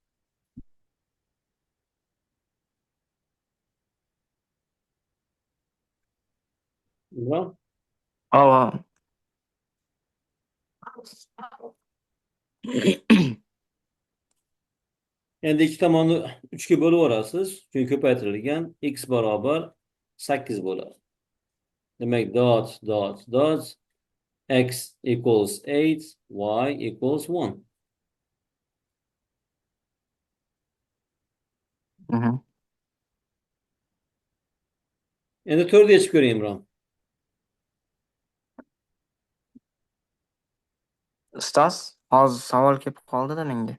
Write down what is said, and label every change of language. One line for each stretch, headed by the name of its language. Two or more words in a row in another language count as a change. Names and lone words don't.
Uzbek: To'g'ri. Havo. Endi ikki tomonni 3 ga bo'lib yuborasiz. Chunki ko'paytirilgan x barobar 8 bo'ladi. Demak,
English: dot dot dot x equals 8, y equals 1. Mhm.
Uzbek: Endi 4 yechib ko'ring, Imron. Ustoz, hozir savol kelib qoldi-da menga.